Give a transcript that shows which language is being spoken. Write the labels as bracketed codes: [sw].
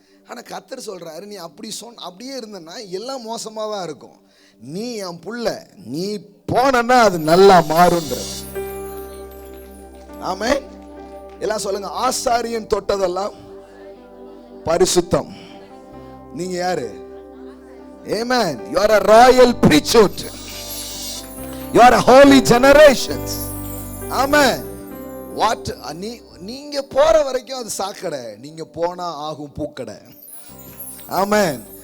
[ta] ஆனால் கர்த்தர் சொல்கிறாரு, நீ அப்படியே இருந்தன்னா எல்லாம் மோசமாக தான் இருக்கும். நீ என் புள்ள, நீ போனா அது நல்லா மாறுன்ற. ஆமென். எல்லாம் சொல்லுங்க, ஆசாரியன் தொட்டதெல்லாம் பரிசுத்தம். நீங்க யாரு? Amen. [en] You are a royal priesthood. You are a holy generations. Amen. What? [ta] நீங்க போற வரைக்கும் அது சாக்கடை, நீங்க போனா ஆகும் பூக்கடை. ஆமென்.